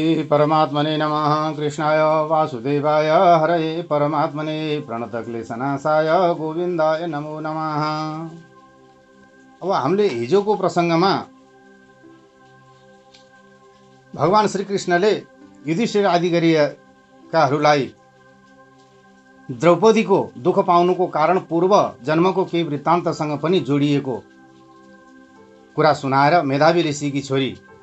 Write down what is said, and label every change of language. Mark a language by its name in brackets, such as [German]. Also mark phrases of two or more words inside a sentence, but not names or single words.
[Sanskrit] परमात्मने नमः। कृष्णाय वासुदेवाय हरये परमात्मने प्रणतक्लेशनाशाय गोविन्दाय नमो नमः। [Nepali] अब हामीले हिजोको प्रसङ्गमा भगवान श्रीकृष्णले युधिष्ठिर आदिगरीकाहरूलाई द्रौपदीको दुःख पाउनुको कारण पूर्व जन्मको केही वृत्तान्तसँग पनि जोडिएको कुरा सुनाएर मेधावी ऋषिकी छोरी